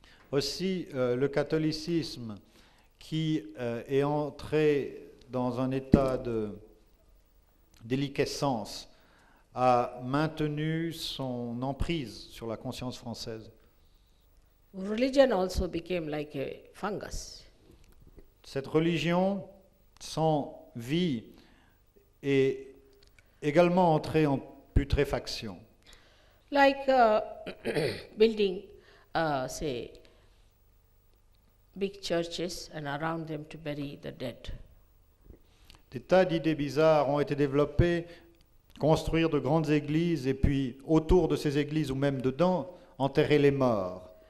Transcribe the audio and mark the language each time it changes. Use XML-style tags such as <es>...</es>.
<fr>Aussi, le catholicisme qui est entré dans un état de déliquescence a maintenu son emprise sur la conscience française.</fr> <en>Religion also became like a fungus.</en> <fr>Cette religion sans vie est également entrée en putréfaction.</fr> <en>Like building, say, big churches and around them to bury the dead.</en> <fr>Des tas d'idées bizarres ont été développées, construire de grandes églises et puis autour de ces églises ou même dedans, enterrer les morts.</fr>